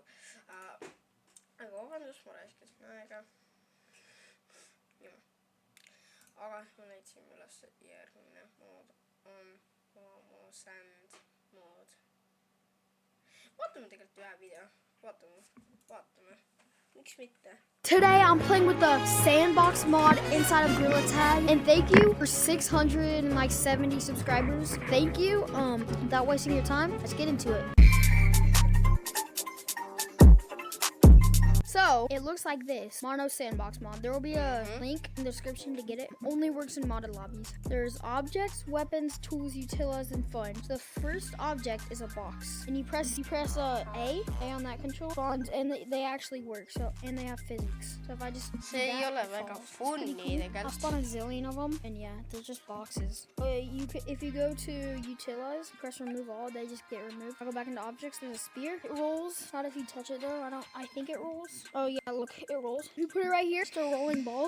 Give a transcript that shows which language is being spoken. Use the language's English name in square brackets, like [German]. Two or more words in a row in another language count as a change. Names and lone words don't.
[Estonian] Aga vabandust, ma raiskasin aega. Aga ma näitasin üles järgmine mood on Momo Sand mood. Vaatame tegelikult ühe video. Vaatame. Miks mitte? [English] Today I'm playing with the Sandbox mod inside of Gorilla Tag, and thank you for 670 subscribers. Thank you. Without wasting your time, let's get into it. So, it looks like this. Mono Sandbox mod. There will be a link in the description to get it. Only works in modded lobbies. There's objects, weapons, tools, utilities, and fun. So the first object is a box. And you press A on that control, spawns, and they actually work. So, and they have physics. So if I just [Estonian] See ei ole väga funny [English] I'll [Estonian] tegelikult. [English] spawn a zillion of them, and yeah, they're just boxes. If you go to utilize, press remove all, they just get removed. I'll go back into objects. There's a spear. It rolls. Not if you touch it though. I think it rolls. Oh yeah, look, it rolls. You put it right here, still rolling balls.